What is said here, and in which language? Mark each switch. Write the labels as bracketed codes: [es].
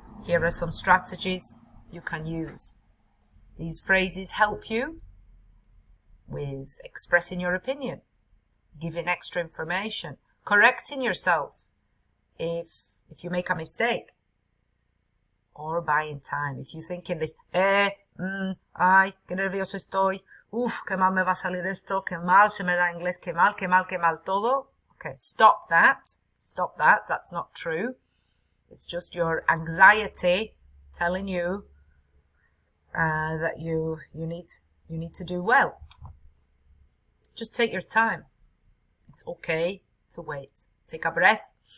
[en] Here are some strategies you can use. These phrases help you with expressing your opinion, giving extra information, correcting yourself if you make a mistake, or buying time. If you think in this, [es] ay, qué nervioso estoy, qué mal me va a salir esto, qué mal se me da inglés, qué mal todo. [en] Okay, stop that. Stop that. That's not true. It's just your anxiety telling you that you need to do well. Just take your time. It's okay to wait. Take a breath.